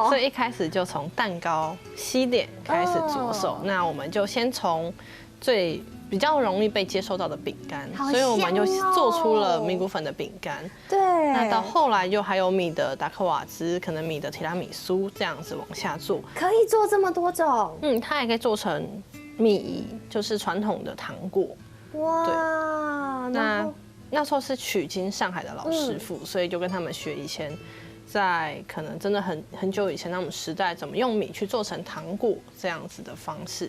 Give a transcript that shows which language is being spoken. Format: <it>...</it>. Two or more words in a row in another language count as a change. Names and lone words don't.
<zh>所以一開始就從蛋糕西點開始着手，那我們就先從最比較容易被接受到的餅乾，所以我們就做出了米谷粉的餅乾。對，那到後來就還有米的達克瓦茲，可能米的提拉米蘇這樣子往下做。可以做這麼多種？它也可以做成米飴，就是傳統的糖果。哇，對，那時候是取經上海的老師傅，所以就跟他們學以前在可能真的很久以前那種時代，怎麼用米去做成糖果這樣子的方式。</zh>